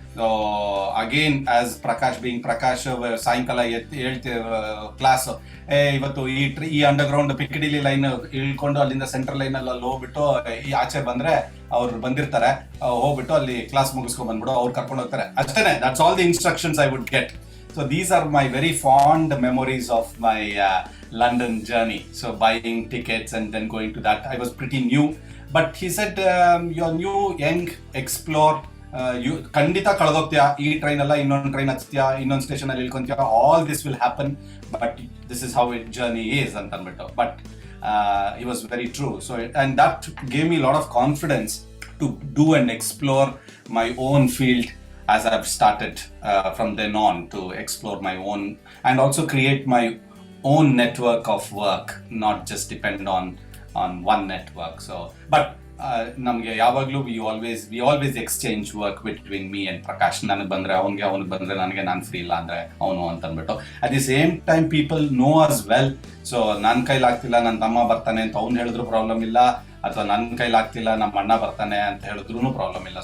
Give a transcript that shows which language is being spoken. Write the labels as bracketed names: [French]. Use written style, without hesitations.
[English] So again, as Prakash being Prakash, [Kannada] ಸಾಯಂಕಾಲ class, ಇವತ್ತು ಈ ಅಂಡರ್ಗ್ರೌಂಡ್ ಪಿಕ್ಕಡಿಲಿ ಲೈನ್ ಇಳ್ಕೊಂಡು ಅಲ್ಲಿಂದ ಸೆಂಟ್ರಲ್ ಲೈನ್ ಅಲ್ಲಿ ಹೋಗ್ಬಿಟ್ಟು ಈ ಆಚೆ ಬಂದ್ರೆ ಅವ್ರು ಬಂದಿರ್ತಾರೆ, ಹೋಗ್ಬಿಟ್ಟು ಅಲ್ಲಿ ಕ್ಲಾಸ್ ಮುಗಿಸ್ಕೊಂಡ್ ಬಂದ್ಬಿಡು, ಅವ್ರು ಕರ್ಕೊಂಡು ಹೋಗ್ತಾರೆ, ಅಷ್ಟೇನೆ. [English] That's all the instructions I would get. So these are my very fond memories of my London journey. So buying tickets and then going to that, I was pretty new, but he said you are new, young, explore, [Kannada] ಖಂಡಿತ ಕಳೆದೋಗ್ತೀಯಾ, ಈ train ಅಲ್ಲ ಇನ್ನೊಂದು train ಹಚ್ತೀಯಾ, ಇನ್ನೊಂದು station ಅಲ್ಲಿ ಇಳ್ಕೊಂತೀಯಾ, [English] all this will happen, but this is how it journey is [Kannada] ಅಂತ ಅಂದ್ಬಿಟ್ಟು. [English] But he was very true. So and that gave me a lot of confidence to do and explore my own field as I've started from then on to explore my own and also create my own network of work, not just depend on one network. So but [Kannada] ನಮಗೆ ಯಾವಾಗಲೂ [English] We always exchange work between me and Prakash. [Kannada] ನನಗೆ ಬಂದರೆ ಅವನಿಗೆ, ಅವನಿಗೆ ಬಂದರೆ ನನಗೆ, ನಾನು free ಇಲ್ಲ ಅಂದರೆ ಅವನು ಅಂತ ಅಂದ್ಬಿಟ್ಟು. [English] At the same time people know us well. [Kannada] So ನನ್ನ ಕೈಲಾಗ್ತಿಲ್ಲ, ನನ್ನ ತಮ್ಮ ಬರ್ತಾನೆ ಅಂತ ಅವ್ನು ಹೇಳಿದ್ರು ಪ್ರಾಬ್ಲಮ್ ಇಲ್ಲ, ಅಥವಾ ನನ್ನ ಕೈಲಾಗ್ತಿಲ್ಲ ನಮ್ಮ ಅಣ್ಣ ಬರ್ತಾನೆ ಅಂತ ಹೇಳಿದ್ರು ಪ್ರಾಬ್ಲಮ್ ಇಲ್ಲ.